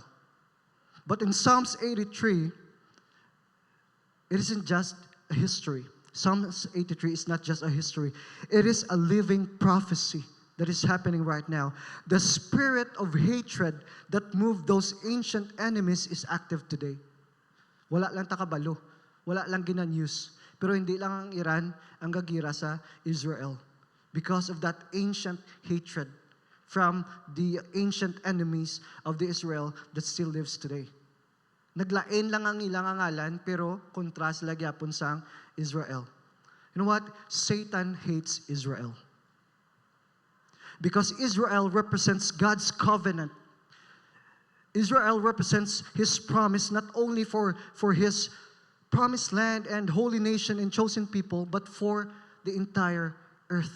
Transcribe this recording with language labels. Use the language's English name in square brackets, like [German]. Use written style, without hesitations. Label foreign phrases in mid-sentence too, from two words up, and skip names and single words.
[English] But in Psalms 83, it isn't just a history. Psalms 83 is not just a history. It is a living prophecy that is happening right now. The spirit of hatred that moved those ancient enemies is active today. [Hiligaynon] Wala lang takabalo. Wala lang gina-news. Pero hindi lang ang Iran ang gagira sa Israel. [English] Because of that ancient hatred from the ancient enemies of the Israel that still lives today. [Hiligaynon] Naglain lang ang ilang ngalan, pero kontra sila gyapon sa Israel. [English] You know what? Satan hates Israel. Because Israel represents God's covenant. Israel represents His promise not only for His promised land and holy nation and chosen people, but for the entire earth.